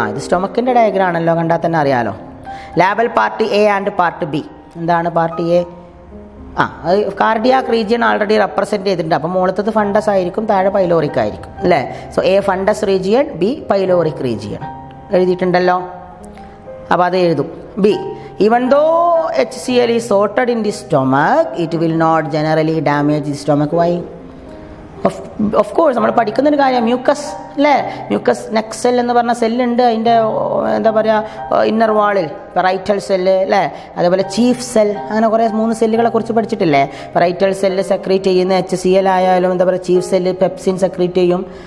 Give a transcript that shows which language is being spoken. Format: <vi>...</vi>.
<ml>ഇത് സ്റ്റൊമക്കിൻ്റെ ഡയഗ്രാം ആണല്ലോ, കണ്ടാൽ തന്നെ അറിയാലോ.</ml> <en>Label part A and part B.</en> <ml>എന്താണ് പാർട്ട് എ? അത് കാർഡിയാക് റീജിയൻ ആൾറെഡി റെപ്രസെൻറ്റ് ചെയ്തിട്ടുണ്ട്. അപ്പം മുകളിലത്തത് ഫണ്ടസ് ആയിരിക്കും, താഴെ പൈലോറിക് ആയിരിക്കും അല്ലേ. So A fundus region, B pyloric region എഴുതിയിട്ടുണ്ടല്ലോ. അപ്പോൾ അത് എഴുതും.</ml> <en>B, even though HCl is sorted in the stomach, it will not generally damage the stomach. Why?</en> <ml>Of course നമ്മൾ പഠിക്കുന്നൊരു കാര്യം മ്യൂക്കസ് അല്ലേ. മ്യൂക്കസ് നെക്ക് സെൽ എന്ന് പറഞ്ഞ സെല്ലുണ്ട്. അതിൻ്റെ എന്താ പറയുക, ഇന്നർ വാളിൽ പെറൈറ്റൽ സെല്ല് അല്ലേ. അതേപോലെ ചീഫ് സെൽ, അങ്ങനെ കുറേ 3 സെല്ലുകളെ കുറിച്ച് പഠിച്ചിട്ടില്ലേ. പെറൈറ്റൽ സെല്ല് സെക്രീറ്റ് ചെയ്യുന്ന HCl ആയാലും എന്താ പറയുക, ചീഫ് സെല്ല് പെപ്സിൻ സെക്രീറ്റ് ചെയ്യും.</ml>